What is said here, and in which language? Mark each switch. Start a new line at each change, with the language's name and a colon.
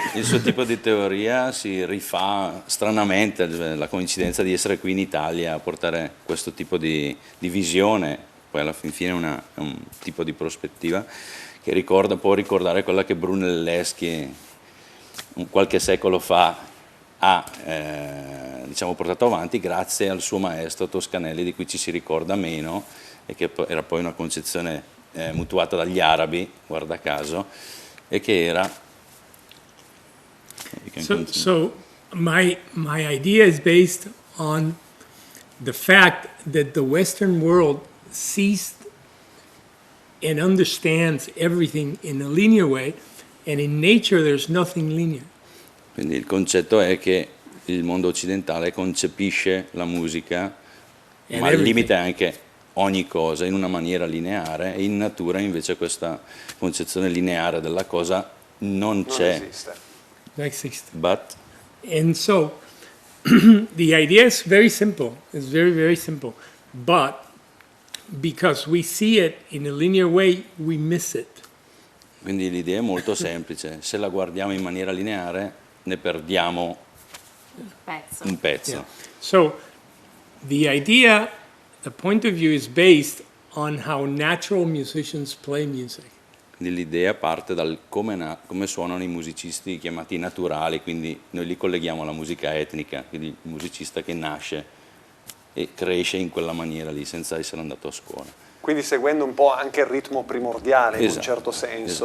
Italian: il suo tipo di teoria si rifà stranamente alla coincidenza di essere qui in Italia a portare questo tipo di visione, poi alla fin fine è un tipo di prospettiva che può ricordare quella che Brunelleschi qualche secolo fa ha diciamo, portato avanti grazie al suo maestro Toscanelli, di cui ci si ricorda meno, e che era poi una concezione mutuata dagli arabi, guarda caso, e che era...
English: so my idea is based on the fact that the Western world sees and understands everything in a linear way, and in nature there's nothing linear.
Italian: Quindi il concetto è che il mondo occidentale concepisce la musica, ma al limite anche ogni cosa in una maniera lineare, e in natura invece questa concezione lineare della cosa non c'è. Non esiste.
English: But And so the idea is very simple. It's very, very simple. But because we see it in a linear way, we miss it.
Italian: quindi l'idea è molto semplice: se la guardiamo in maniera lineare ne perdiamo Pezzo. un pezzo.
English: Yeah. So the point of view is based on how natural musicians play music.
Italian: Quindi l'idea parte dal come suonano i musicisti chiamati naturali, quindi noi li colleghiamo alla musica etnica, quindi il musicista che nasce e cresce in quella maniera lì senza essere andato a scuola. Quindi seguendo un po' anche il ritmo primordiale, in un Esatto, certo senso,